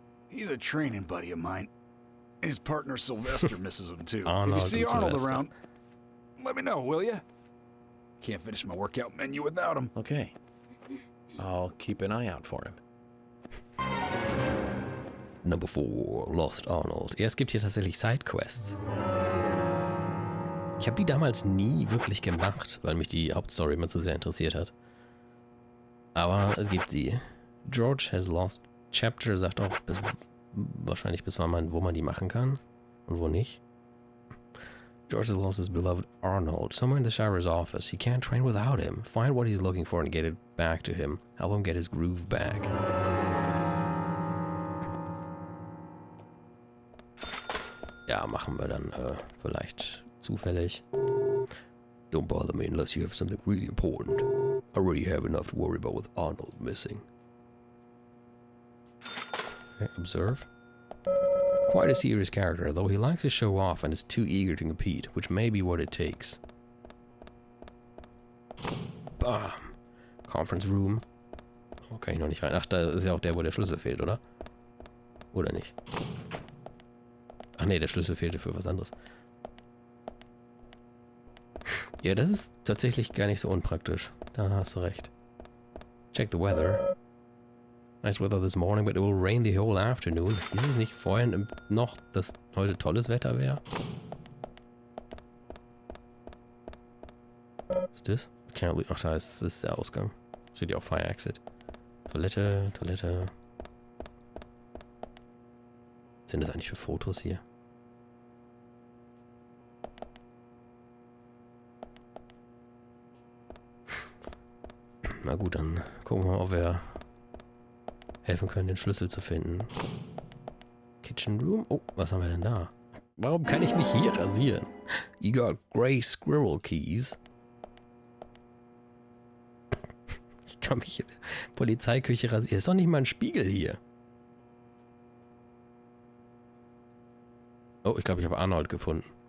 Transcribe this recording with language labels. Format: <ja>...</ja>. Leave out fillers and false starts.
<en>He's a training buddy of mine. His partner Sylvester misses him too. Arnold if you see and Arnold Sylvester. around, let me know, will you? Can't finish my workout menu without him. Okay. I'll keep an eye out for him. Number 4, Lost Arnold.</en> <de>Ja, es gibt hier tatsächlich Sidequests. Ich habe die damals nie wirklich gemacht, weil mich die Hauptstory immer zu sehr interessiert hat. Aber es gibt sie.</de> <en>George has lost chapter</en> <de>sagt auch wahrscheinlich bis wann wo man die machen kann und wo nicht.</de> <en>George has lost his beloved Arnold somewhere in the sheriff's office. He can't train without him. Find what he's looking for and get it back to him. Help him get his groove back.</en> <de>Ja, machen wir dann vielleicht zufällig.</de> <en>Don't bother me unless you have something really important. I already have enough to worry about with Arnold missing. Okay, observe. Quite a serious character, though he likes to show off and is too eager to compete, which may be what it takes. Bam. Conference Room.</en> <de>Oh, kann ich noch nicht rein. Ach, da ist ja auch der, wo der Schlüssel fehlt, oder? Oder nicht? Ach nee, der Schlüssel fehlte für was anderes. Ja, das ist tatsächlich gar nicht so unpraktisch. Da hast du recht.</de> <en>Check the weather. Nice weather this morning, but it will rain the whole afternoon.</en> <de>Ist es nicht vorhin noch, dass heute tolles Wetter wäre? Was ist das? Ach, da ist der Ausgang. Steht ja auch Fire Exit. Toilette, Toilette. Was sind das eigentlich für Fotos hier? Na gut, dann gucken wir mal, ob wir helfen können, den Schlüssel zu finden. Kitchen Room? Oh, was haben wir denn da? Warum kann ich mich hier rasieren?</de> <en>You got gray squirrel keys.</en> <de>Ich kann mich in der Polizeiküche rasieren. Ist doch nicht mal ein Spiegel hier. Oh, ich glaube, ich habe Arnold gefunden.</de>